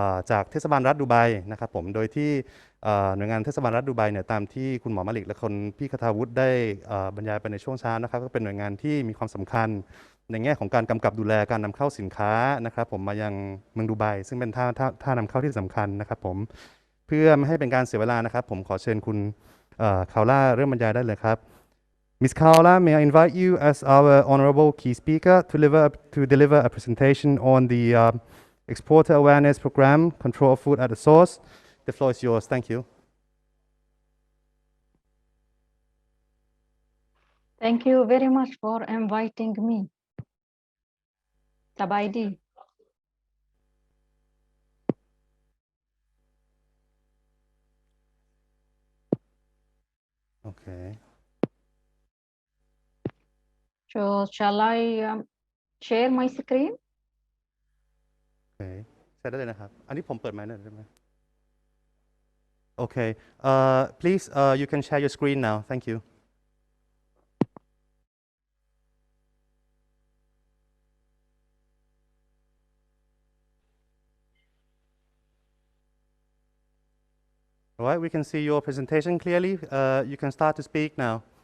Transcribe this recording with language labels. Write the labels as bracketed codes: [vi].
[th] จากเทศบาลรัฐดูไบนะครับผมโดยที่หน่วยงานเทศบาลรัฐดูไบเนี่ยตามที่คุณหมอมาลิกและคนพี่คทาวุฒิได้บรรยายไปในช่วงเช้านะครับก็เป็นหน่วยงานที่มีความสำคัญในแง่ของการกำกับดูแลการนำเข้าสินค้านะครับผมมายังเมืองดูไบซึ่งเป็นท่านำเข้าที่สำคัญนะครับผมเพื่อไม่ให้เป็นการเสียเวลานะครับผมขอเชิญคุณคาวล่าเริ่มบรรยายได้เลยครับ Ms. [en] Khawla, may I invite you as our honorable key speaker to deliver a presentation on the Exporter Awareness Program, Control of Food at the Source. The floor is yours. Thank you. Thank you very much for inviting me. Tabaidi. Okay. So shall I share my screen? Okay. [th] ใช้ได้เลยนะครับ อันนี้ผมเปิดไมค์ได้ไหม Okay. [en] Please, you can share your screen now. Thank you. All right, we can see your presentation clearly. You can start to speak now.